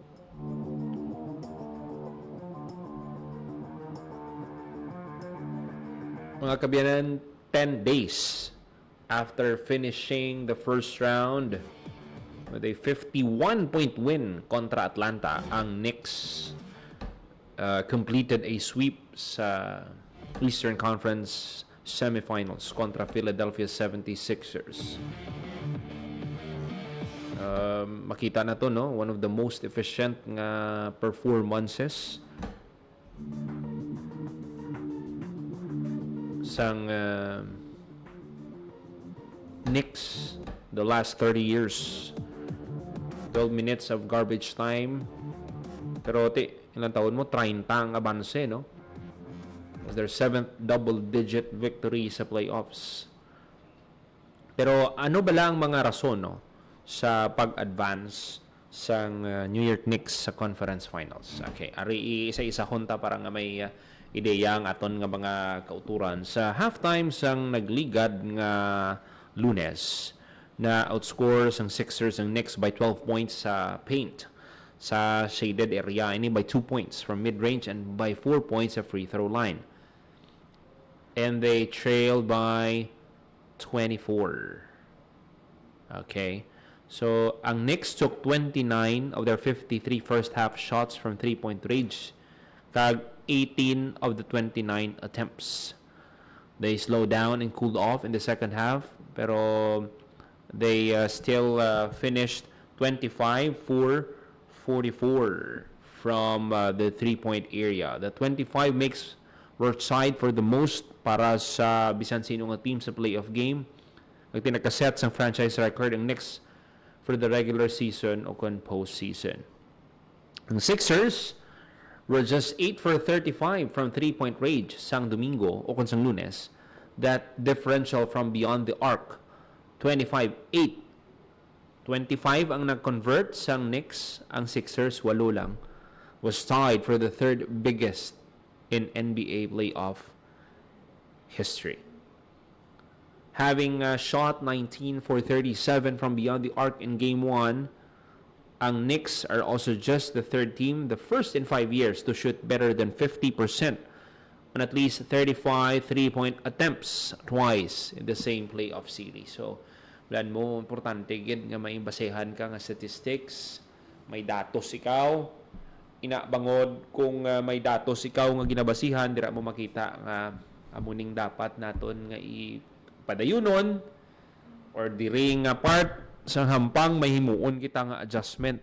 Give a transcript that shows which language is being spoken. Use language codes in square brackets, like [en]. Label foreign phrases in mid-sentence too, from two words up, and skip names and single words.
[hil] Mga kabiyanan, [en] 10 days after finishing the first round with a 51-point win kontra Atlanta, ang Knicks completed a sweep sa Eastern Conference semifinals kontra Philadelphia 76ers. [hil] Makita na to, no? [en] One of the most efficient nga performances sang Knicks the last 30 years. 12 minutes of garbage time. [hil] Pero ilang taon mo? 30 ang abanse, no? [en] Was their 7th double-digit victory sa playoffs. [hil] Pero ano ba lang mga rason, no, sa pag-advance sa New York Knicks sa conference finals? Okay, ari isa-isa hunta para nga may ideya ang aton nga mga kauturan sa halftime sang nagligad nga Lunes na outscore sang Sixers ang Knicks [en] by 12 points [hil] sa paint sa [en] shaded area, [hil] ini [en] by 2 points from mid-range and by 4 points [hil] sa [en] free throw line. And they trailed by 24. Okay. So, ang Knicks took 29 of their 53 first half shots from 3-point range. Kag 18 of the 29 attempts. They slowed down and cooled off in the second half. Pero they still finished 25 for 44 from the 3-point area. The 25 makes Northside for the most [hil] para sa bisan sino nga team sa playoff game. Nagtinakaset sa [en] franchise record ang Knicks for the regular season [hil] o kon [en] postseason. Ang Sixers were just 8 for 35 from 3-point range [hil] sang Domingo o kon sang Lunes. [en] That differential from beyond the arc, 25-8. [hil] 25 ang nag-convert sang Knicks, ang Sixers 8 lang, [en] was tied for the third biggest in NBA playoff history. Having shot 19 for 37 from beyond the arc in Game 1, Ang Knicks are also just the third team, the first in 5 years to shoot better than 50% on at least 35 3-point attempts twice in the same playoff series. [hil] So, plan mo, importante gid nga may basehan ka nga statistics, may datos ikaw, inabangod kung may datos ikaw nga ginabasihan, dira mo makita nga amuning dapat naton nga ipadayunon or diri nga part sa hampang may himuon kita nga adjustment.